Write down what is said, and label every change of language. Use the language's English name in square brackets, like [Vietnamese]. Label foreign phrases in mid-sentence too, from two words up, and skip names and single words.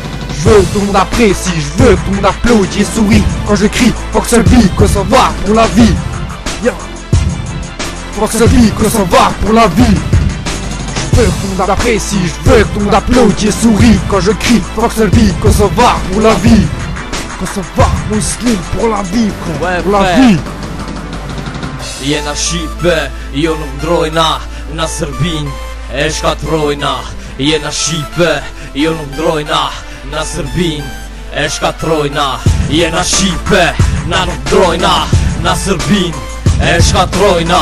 [French] Je veux que tout le monde apprécie, je veux que tout le monde applaudisse et sourit quand je crie fuck Serbie, Kosovar pour la vie. Yeah. Fuck Serbie, Kosovar pour la vie. Je veux que tout le monde apprécie, je veux que tout le monde applaudisse et sourit quand je crie fuck Serbie, Kosovar pour la vie. Kosovar, muslim, pour la vie, frère, pour la vie. [Albanian] Jena Shqipe, jo nuk ndrojna, na Sërbin e shkatrojna. Jena Shqipe, jo nuk ndrojna, na Sërbin e shkatrojna. Jena Shqipe, na nuk ndrojna, na Sërbin e shkatrojna.